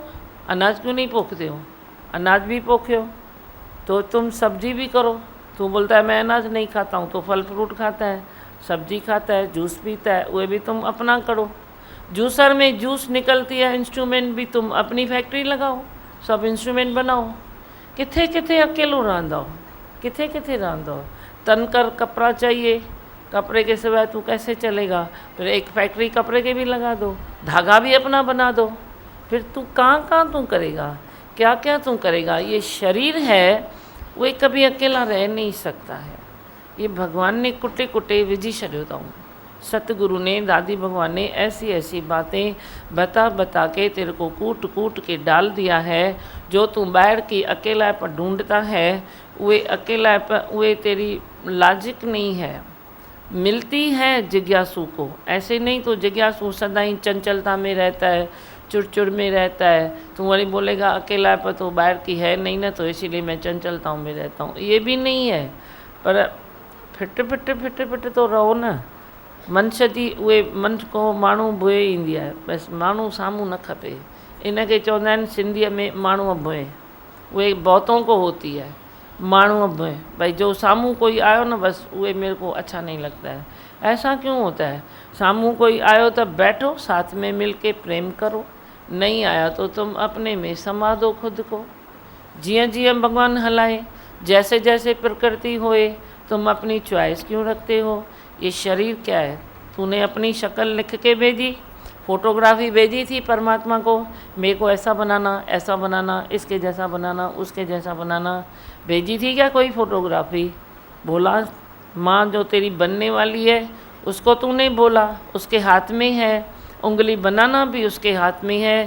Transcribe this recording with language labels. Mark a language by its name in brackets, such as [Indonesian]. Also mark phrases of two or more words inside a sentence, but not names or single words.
[Hindi] अनाज क्यों नहीं पोखते हो? अनाज भी पोख्यो तो तुम सब्जी भी करो। तू बोलता है मैं अनाज नहीं खाता हूँ, तो फल फ्रूट खाता है, सब्जी खाता है, जूस पीता है, वो भी तुम अपना करो। जूसर में जूस निकलती है, इंस्ट्रूमेंट भी तुम अपनी फैक्ट्री लगाओ, सब इंस्ट्रूमेंट बनाओ। [Sindhi] किथे किथे अकेलो रहंदो, किथे किथे रहंदो। [Hindi] तनकर कपड़ा चाहिए, कपड़े के सिवाय तू कैसे चलेगा? फिर एक फैक्ट्री कपड़े के भी लगा दो, धागा भी अपना बना दो, फिर तू कहाँ कहाँ तू करेगा, क्या क्या तू करेगा? ये शरीर है वो कभी अकेला रह नहीं सकता है। [Sindhi] ये भगवान ने कुटे कुटे विझी छॾियो अथऊं। [Hindi] सतगुरु ने, दादी भगवान ने ऐसी ऐसी बातें बता बता के तेरे को कूट कूट के डाल दिया है। जो तू बाहर की अकेलापन ढूंढता है, वे अकेलापन वे तेरी लॉजिक नहीं है, मिलती है जिज्ञासु को। ऐसे नहीं तो जिज्ञासु सदा ही चंचलता में रहता है, चुड़चुड़ में रहता है। तू वही बोलेगा अकेलापन तो बाहर की है नहीं ना, तो इसीलिए मैं चंचलता में रहता हूँ, ये भी नहीं है। पर फिट फिट फिट फिट तो रहो न। [Sindhi] मंश जी उहे मन को माण्हू भुए ईंदी आहे, बसि माण्हू साम्हूं न खपे। इन खे चवंदा आहिनि सिंधीअ में माण्हूअ भुए, उहे [Hindi] बहुतों को होती है, [Sindhi] माण्हूअ भुए। भाई जो सामू कोई आयो ना, बस उहे [Hindi] मेरे को अच्छा नहीं लगता है। ऐसा क्यों होता है? [Sindhi] सामू कोई आयो [Hindi] तो बैठो, साथ में मिल के प्रेम करो। नहीं आया तो तुम अपने में समा दो खुद को। [Sindhi] जियां जियां भगवान हलाए, [Hindi] जैसे जैसे प्रकृति होए, तुम अपनी चॉइस क्यों रखते हो? ये शरीर क्या है? तूने अपनी शक्ल लिख के भेजी, फोटोग्राफी भेजी थी परमात्मा को, मेरे को ऐसा बनाना, इसके जैसा बनाना, उसके जैसा बनाना। भेजी थी क्या कोई फोटोग्राफी? बोला माँ जो तेरी बनने वाली है उसको तूने बोला, उसके हाथ में है, उंगली बनाना भी उसके हाथ में है।